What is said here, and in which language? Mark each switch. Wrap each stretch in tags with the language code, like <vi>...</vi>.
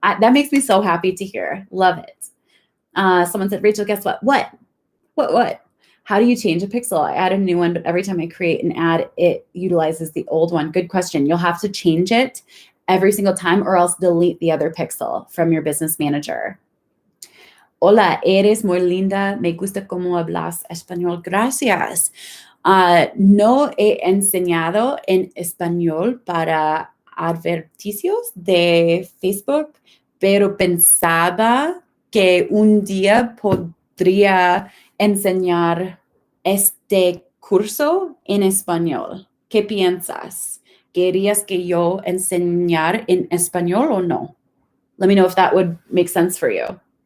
<en>That makes me so happy to hear. Love it. Someone said, Rachel, guess what? What? How do you change a pixel? I add a new one, but every time I create an ad, it utilizes the old one. Good question. You'll have to change it every single time or else delete the other pixel from your business manager.</en> <es>Hola, eres muy linda. Me gusta cómo hablas español. Gracias. No he enseñado en español para adverticios de Facebook, pero pensaba que un día podría enseñar este curso en español. ¿Qué piensas? ¿Querías que yo enseñar en español o no?</es> <en>Let me know if that would make sense for you.</en>